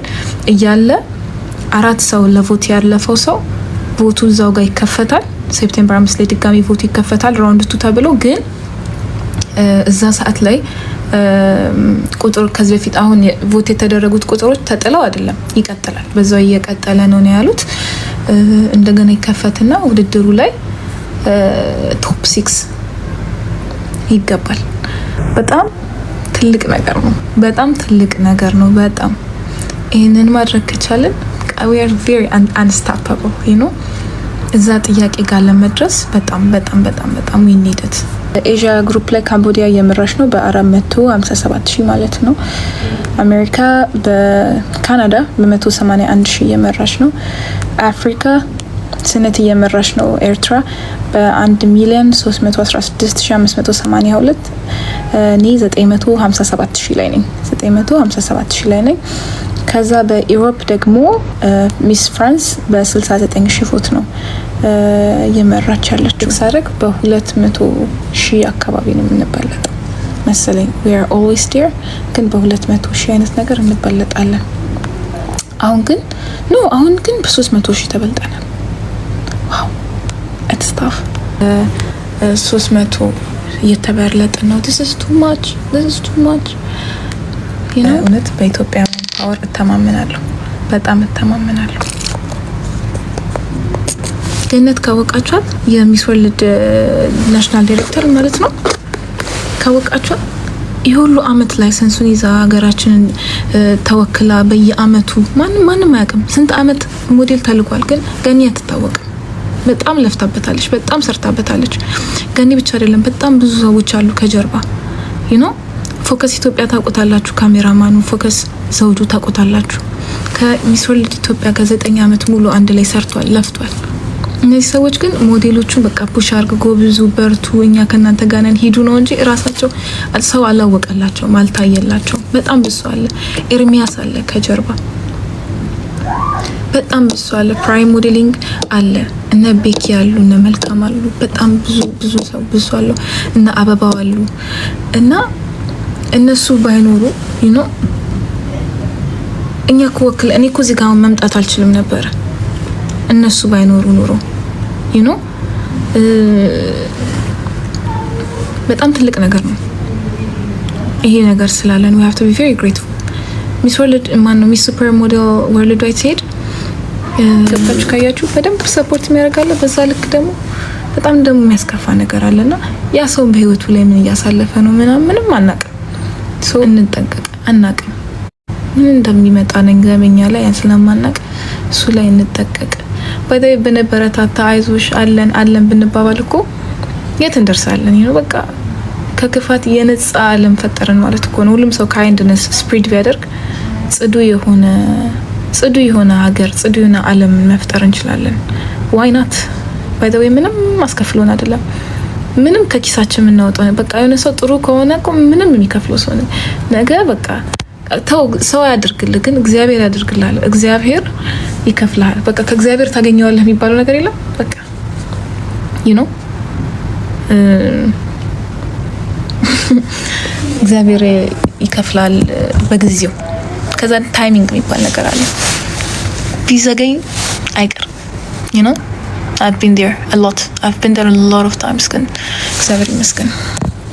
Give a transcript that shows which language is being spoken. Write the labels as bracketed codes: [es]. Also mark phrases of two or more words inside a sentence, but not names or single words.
[am] እያለ አራት ሰው ለቮት ያለፈው ሰው ቮቱ እዛው ጋር ይከፈታል ሴፕቴምበር 5 ላይ ድጋሚ ቮት ይከፈታል ራውንድ 2 ተብሎ ግን እዛ ሰዓት ላይ ቁጥር ከዚህ በፊት አሁን ቮት የተደረጉት ቁጥሮች ተጥለው አይደለም ይቀጥላል በዛው እየቀጠለ ነው ያሉት እንደገና ይከፈትና ውድድሩ ላይ ቶፕ 6 ይገባል በጣም ትልቅ ነገር ነው በጣም ይሄንን ማድረግ ከቻለን [en] we are very unstoppable you know [am] እዛ ጥያቄ ጋር ለመድረስ በጣም [en] we need it [am] ኤዥያ ግሩፕ ላይ ካምቦዲያ እየመራች ነው በ457,000 ማለት ነው አሜሪካ በካናዳ በ181,000 እየመራች ነው አፍሪካ ስነት እየመራች ነው ኤርትራ በ1,316,582 እኔ 957,000 ላይ ነኝ ከዛ በዩሮፕ ደግሞ ሚስ ፍራንስ በ69,000 ቮት ነው እየመራች ያለችው ሳረግ በ200,000 አካባቢ ነው የምንበለጠው መሰለኝ [en] we are always there [am] ግን በ200,000 አይነት ነገር እንበለጣለን አሁን ግን በ300,000 ተበልጠናል ዋው [en] it's tough [am] 300 እየተበለጠ ነው [en] this is too much you know [am] እውነት በኢትዮጵያ ፓወር እተማመናለሁ በጣም እተማመናለሁ ገነት ካወቃችኋት የሚስ ወርልድ [en] national director [am] ማለት ነው ካወቃችኋት ይሁሉ አመት ላይ ሰንሱን ይዛ ሀገራችንን ተወክላ በየአመቱ ማንም አያውቅም ስንት አመት ሞዴል ተልኳል ግን ገኒ አትታወቅም በጣም ለፍታበታለች በጣም ሰርታበታለች ገኒ ብቻ አይደለም በጣም ብዙ ሰዎች አሉ ከጀርባ [en] you know [am] ፎከስ ኢትዮጵያ ታቆታላችሁ ካሜራማኑ ፎከስ ዘውዱ ታቆታላችሁ ከሚስ ወርልድ ኢትዮጵያ ከ9 አመት ሙሉ አንድ ላይ ሰርቷል ለፍቷል እነዚህ ሰዎች ግን ሞዴሎቹን በቃ ፑሽ አርገው ጎብዙ በርቱ እኛ ከናንተ ጋር ነን ሂዱ ነው እንጂ ራሳቸው ሰው አላወቀላቸው ማልታየላቸው በጣም ብዙ አለ ኤርሚያስ አለ ከጀርባ በጣም ብዙ አለ ፕራይም ሞዴሊንግ አለ እነ ቤኪ አሉ እነ መልካም አሉ በጣም ብዙ ሰው ብዙ አለ እነ አበባው አሉ እና እነሱ ባይኖሩ [en] you know [am] እኛ ኮወክል እኔ እዚህ ጋር መምጣት አልችልም ነበር እነሱ ባይኖሩ ኑሮ [en] you know [am] በጣም ትልቅ ነገር ነው ይሄ ነገር ስላለን [en] we have to be very grateful [am] ሚስ ወርልድ ሚስ ሱፐር ሞዴል ወርልድ ዋይድ ሄድ ከፈች ካያችሁ በደንብ ሰፖርት የሚያደርጋለ በዛ ልክ ደግሞ በጣም ደግሞ የሚያስከፋ ነገር አለና ያ ሰው በህይወቱ ላይ ምን ያሳለፈ ነው ምንም አናውቅም ሰው እንጠንቀቅ አናውቅም ምን እንደሚመጣ ነገኛ ላይ ስለማናውቅ እሱ ላይ እንጠንቀቅ በደይ በነበረታታ አይዞሽ አለን ብንባባል እኮ የት እንደርሳለን ይሄ ነው በቃ ከክፋት የነጻ ዓለም ፈጠረን ማለት እኮ ነው ሁሉም ሰው [en] kindness spread [am] ቢያደርግ ጽዱ የሆነ ሀገር ጽዱ የሆነ ዓለም መፍጠር እንችላለን [en] why not by the way [am] ምንም ማስከፍሎን አይደለም ምንም ከኪሳችን የምናወጣው በቃ የሆነ ሰው ጥሩ ከሆነ እኮ ምንም የሚከፍለው ሰው ነገ በቃ ተው ሰው ያድርግልህ፣ ግን እግዚአብሔር ያድርግልሃል። እግዚአብሔር ይከፍልሃል። በቃ ከእግዚአብሔር ታገኘዋለህ የሚባለው ነገር የለም። በቃ እግዚአብሔር ይከፍላል በጊዜው። ከዛ ታይሚንግ የሚባል ነገር አለ። ቢዘገኝ አይቀር [en] I've been there a lot of times [am] ግን እግዚአብሔር ይመስገን።